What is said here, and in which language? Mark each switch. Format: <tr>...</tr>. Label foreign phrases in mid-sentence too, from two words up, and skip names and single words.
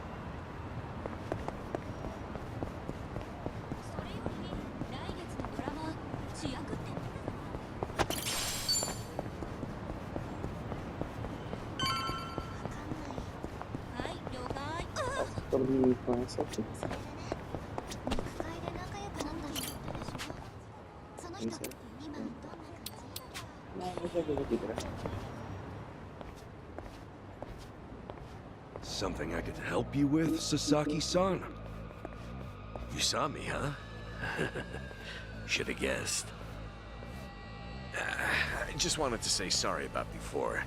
<ja>それより来月のドラマ主役ってはい了解</ja> <pt>Todo mundo me conhece aqui.</pt> <ja>肉会で仲良くなった人ってでしょその人今どんな感じ</ja> <pt>Não, eu já vi aqui, graças.</pt> <en>Something I could help you with, Sasaki-san? You saw me, huh? Should have guessed. I just wanted to say sorry about before.</en>